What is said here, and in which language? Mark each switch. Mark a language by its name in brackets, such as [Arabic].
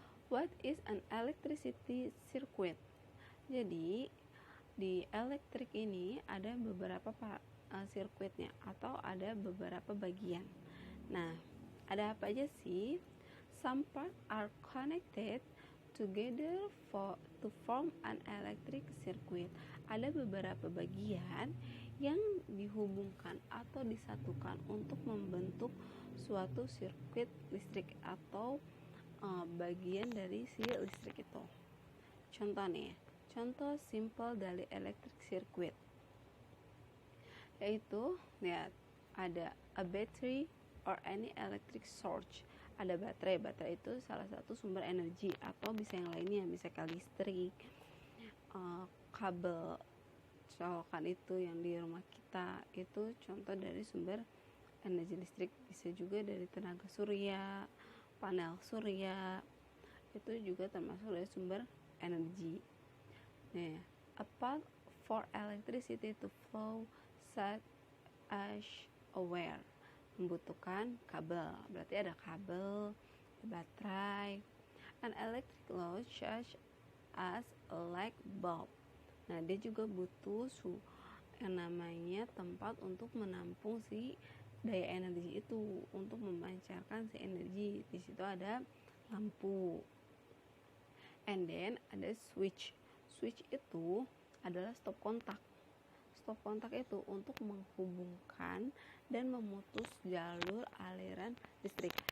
[English] What is an electricity circuit? [Indonesian] Jadi di elektrik ini ada beberapa sirkuitnya atau ada beberapa bagian. Nah, ada apa aja sih? [English] Some parts are connected together to form an electric circuit. [Indonesian] Ada beberapa bagian yang dihubungkan atau disatukan untuk membentuk suatu sirkuit listrik atau bagian dari si listrik itu. Contoh simple dari electric circuit yaitu ya ada [English] a battery or any electric source. [Indonesian] Ada baterai itu salah satu sumber energi atau bisa yang lainnya, bisa ke listrik, kabel colokan itu yang di rumah kita itu contoh dari sumber energi listrik. Bisa juga dari tenaga surya, panel surya, itu juga termasuk dari sumber energi. [English] Nah, a path for electricity to flow such as a wire [Indonesian] membutuhkan kabel. Berarti ada kabel, baterai. [English] An electric load such as a light bulb. [Indonesian] Nah, dia juga butuh yang namanya tempat untuk menampung si daya energi itu untuk memancarkan si energi. Di situ ada lampu. [English] And then [Indonesian] ada switch. Switch itu adalah stop kontak. Stop kontak itu untuk menghubungkan dan memutus jalur aliran listrik.